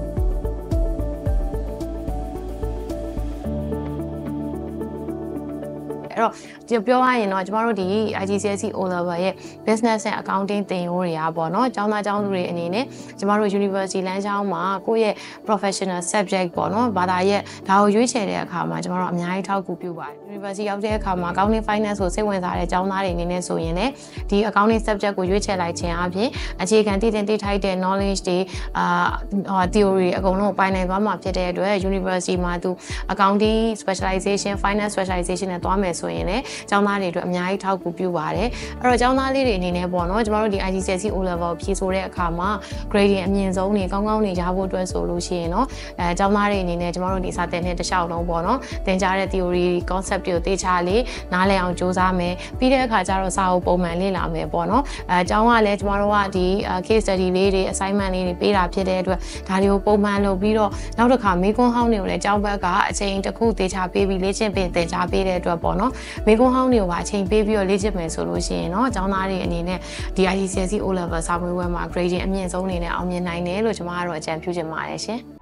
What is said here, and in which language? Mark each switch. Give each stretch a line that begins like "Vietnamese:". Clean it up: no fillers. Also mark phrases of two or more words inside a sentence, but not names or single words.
Burmese: အဲ့တော့ဒီပြောရရင်တော့ကျမတို့ဒီ IGCSE O Level ရဲ့ business နဲ့ accounting သင်ရိုးတွေကပေါ့နော်ကျောင်းသားကျောင်းသူတွေအနေနဲ့ကျမတို့ university လမ်းကြောင်းမှာကိုယ့်ရဲ့
English: professional subject
Burmese: ပေါ့နော်ဘာသာရပ်ဒါကိုရွေးချယ်တဲ့အခါမှာကျမတို့အများကြီးထောက်ကူပြုပါတယ် university ရောက်တဲ့အခါမှာ
English: accounting finance
Burmese: ကိုစိတ်ဝင်စားတဲ့ကျောင်းသားတွေအနေ နဲ့ဆိုရင်လည်းဒီ
English: accounting subject
Burmese: ကိုရွေးချယ်လိုက်ခြင်းအပြင်အခြေခံတည်ထိုက်တဲ့ knowledge တွေtheory အကုန်လုံးပိုင်နိုင်သွားမှာဖြစ်တဲ့အတွက် university မှာသူ
English: accounting specialization finance specialization
Burmese: နဲ့သွားမယ်ဆိုရင်လည်းကျောင်းသားတွေအတွက်အများကြီးထောက်ကူပြုပါတယ်အဲ့တော့ကျော င်းသားလေးတွေအနေနဲ့ပေါ့နော်ကျမတို့ဒီ IGCSE O Level ဖြေဆိုတဲ့အခါမှာ grading အမြင့်ဆုံးတွေကောင်းကောင်းနေရဖို့အတွက်ဆိုလို့ရှိရင်เนาะကျောင်းသားတွေအနေနဲ့ကျမတို့ဒီစာသင် တဲ့တစ်လျှောက်လုံးပေါ့နော်သင်ကြားတဲ့
English: theory concept
Burmese: တွေကိုသေချာလေးနားလည်အောင်ကြိုးစားမယ်ပြီးတဲ့အခါကျတော့စာအုပ်ပုံမှန်လေ့လာမယ်ပေါ့နော်ကျောင်းကလည်းကျမတို့ကဒီ
English: case study
Burmese: လေးတွေ assignment လေးတွေပေးတာဖြစ်တဲ့အတွက်ဒါတွေကိုပုံမှန်လုပ်ပြီးတော့နောက်တစ်ခါမေးခွန်းဟောင်းတွေကိုလည်းကျောင်းဘက်ကအချိန်တစ်ခုသေချာပေးပြီးလေ့ကျင့်ပေးသင်ကြားပေးတဲ့အတွက်ပေါ့နော်မေးခွန်းဟောင်းတွေကိုပါအချိန်ပေးပြီးတော့လေ့ကျင့်မယ်ဆိုလို့ရှိရင်เนาะကျောင်းသားတွေအနေနဲ့ဒီ IGCSE O Level စာမေးပွဲမှာ grading အမြင့်ဆုံးအနေနဲ့အောင်မြင်နိုင်တယ်လို့ကျွန်မကတော့အကြံပြုချင်ပါတယ်ရှင်